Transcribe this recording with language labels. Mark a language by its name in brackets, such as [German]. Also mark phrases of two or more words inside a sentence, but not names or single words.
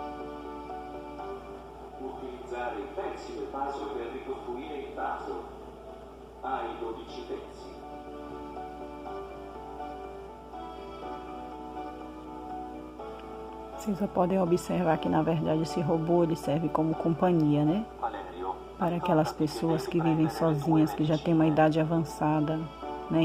[Italian] Utilizzare il pezzi del vaso per ricostruire il vaso. ai 12 pezzi. [Portuguese] Vocês só podem observar que, na verdade, esse robô ele serve como companhia, né? Para aquelas pessoas que vivem sozinhas, que já têm uma idade avançada, né?